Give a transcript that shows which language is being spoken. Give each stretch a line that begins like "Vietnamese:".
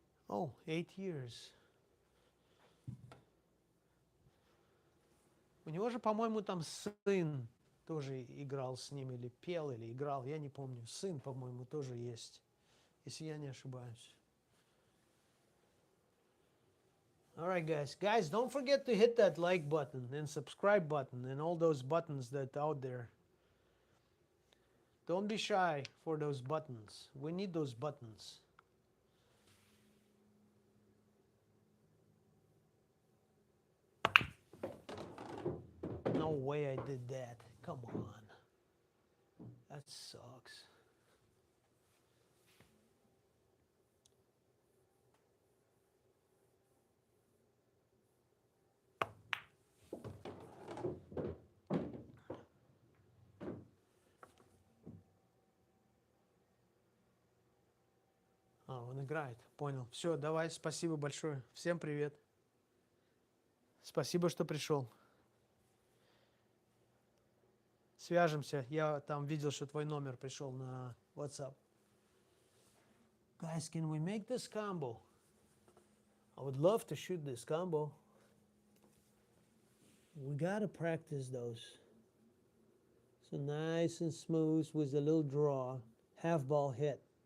English: Oh, 8 years.
Russian: У него же, по-моему, там сын тоже играл с ним, или пел, или играл, я не помню. Сын, по-моему, тоже есть, если я не ошибаюсь.
English: All right, guys. Guys, don't forget to hit that like button and subscribe button and all those buttons that out there. Don't be shy for those buttons. We need those buttons. No way I did that. Come on. That sucks.
Russian: А, он играет. Понял. Все, давай, спасибо большое. Всем привет. Спасибо, что пришел. Свяжемся. Я там видел, что твой номер пришел на WhatsApp.
English: Guys, can we make this combo? I would love to shoot this combo. We gotta practice those. So nice and smooth with a little draw. Half ball hit.